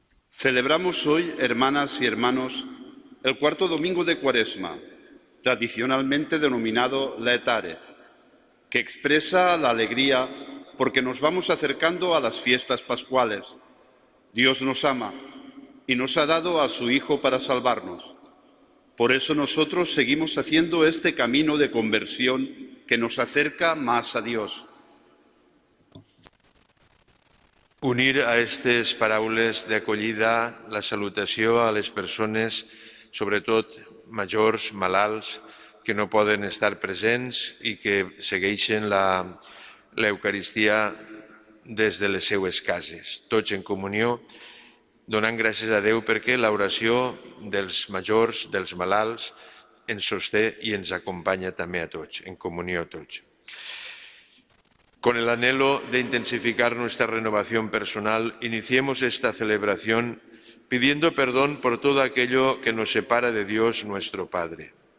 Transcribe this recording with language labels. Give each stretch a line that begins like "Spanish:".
Spanish: Celebramos hoy, hermanas y hermanos, el cuarto domingo de Cuaresma, tradicionalmente denominado Laetare, que expresa la alegría porque nos vamos acercando a las fiestas pascuales. Dios nos ama y nos ha dado a su Hijo para salvarnos. Por eso nosotros seguimos haciendo este camino de conversión que nos acerca más a Dios.
Catalan: Unir a aquestes paraules d'acollida la salutació a les persones, sobretot majors, malalts, que no poden estar presents i que segueixen l'Eucaristia des de les seues cases. Tots en comunió, donant gràcies a Déu perquè l'oració dels majors, dels malalts, ens sosté i ens acompanya també a tots, en comunió a tots.
Spanish: Con el anhelo de intensificar nuestra renovación personal, iniciemos esta celebración pidiendo perdón por todo aquello que nos separa de Dios nuestro Padre.